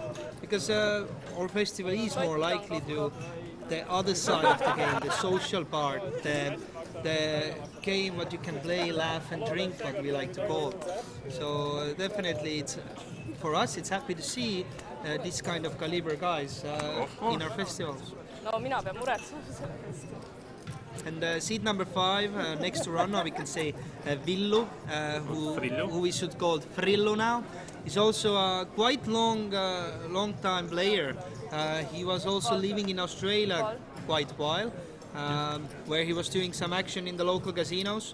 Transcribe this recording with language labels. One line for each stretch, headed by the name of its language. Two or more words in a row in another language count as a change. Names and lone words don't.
English: Because our festival is more likely to the other side of the game, the social part, the game what you can play, laugh and drink, what we like to call. So definitely it's for us it's happy to see this kind of caliber guys in our festivals.
Estonian: No, mina pean muretsema selle eest.
English: And seat number 5, next to Ranno, we can say Villu, who we should call Frillu now. He's also a quite long time player. He was also living in Australia quite a while, where he was doing some action in the local casinos.